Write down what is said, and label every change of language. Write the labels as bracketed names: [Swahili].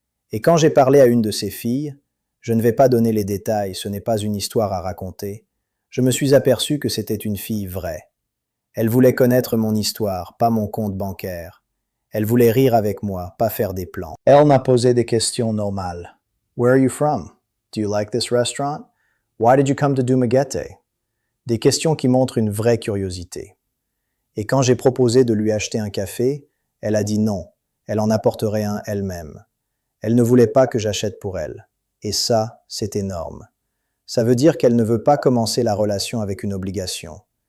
[French] Et quand j'ai parlé à une de ces filles, je ne vais pas donner les détails, ce n'est pas une histoire à raconter, je me suis aperçu que c'était une fille vraie. Elle voulait connaître mon histoire, pas mon compte bancaire. Elle voulait rire avec moi, pas faire des plans. Elle m'a posé des questions normales. [English] Where are you from? Do you like this restaurant? Why did you come to Dumaguete? [French] Des questions qui montrent une vraie curiosité. Et quand j'ai proposé de lui acheter un café, elle a dit non, elle en apporterait un elle-même. Elle ne voulait pas que j'achète pour elle. Et ça, c'est énorme. Ça veut dire qu'elle ne veut pas commencer la relation avec une obligation.